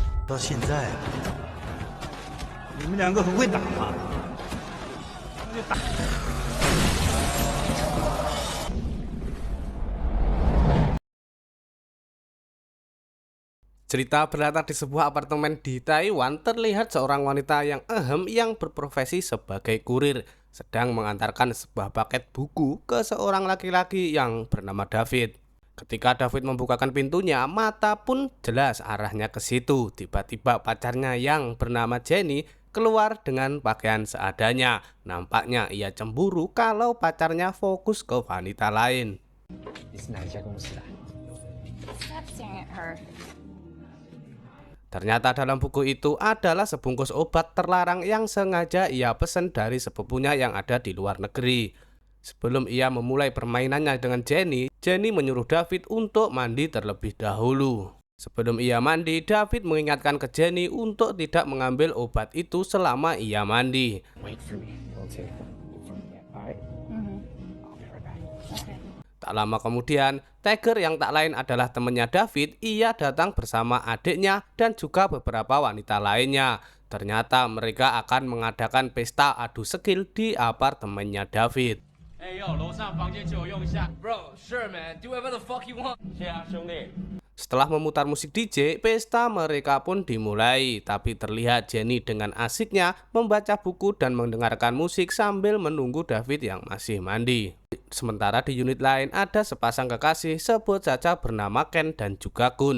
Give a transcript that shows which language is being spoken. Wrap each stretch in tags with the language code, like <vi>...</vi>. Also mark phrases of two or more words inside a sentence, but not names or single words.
<zh>到现在啊，你们两个很会打嘛？那就打。</zh> <id>Cerita berlatar di sebuah apartemen di Taiwan. Terlihat seorang wanita yang berprofesi sebagai kurir sedang mengantarkan sebuah paket buku ke seorang laki-laki yang bernama David. Ketika David membukakan pintunya, mata pun jelas arahnya ke situ. Tiba-tiba pacarnya yang bernama Jenny keluar dengan pakaian seadanya. Nampaknya ia cemburu kalau pacarnya fokus ke wanita lain.</id> <zh>你是哪一家公司的？</zh> <en>Stop staring at her.</en> <id>Ternyata dalam buku itu adalah sebungkus obat terlarang yang sengaja ia pesan dari sepupunya yang ada di luar negeri. Sebelum ia memulai permainannya dengan Jenny, Jenny menyuruh David untuk mandi terlebih dahulu. Sebelum ia mandi, David mengingatkan ke Jenny untuk tidak mengambil obat itu selama ia mandi.</id> <en>Wait for me. Don't take it from me. Alright. I'll be right back. Okay.</en> <id>Tak lama kemudian, Tiger yang tak lain adalah temannya David, ia datang bersama adiknya dan juga beberapa wanita lainnya. Ternyata mereka akan mengadakan pesta adu skill di apartemennya David.</id> <zh>哎呦，楼上房间借我用一下。</zh> <en>Bro, sure man, do whatever the fuck you want.</en> <zh>谢啊，兄弟。</zh> <id>Setelah memutar musik DJ, pesta mereka pun dimulai. Tapi terlihat Jenny dengan asiknya membaca buku dan mendengarkan musik sambil menunggu David yang masih mandi. Sementara di unit lain ada sepasang kekasih, sebut saja bernama Ken dan juga Gun.</id>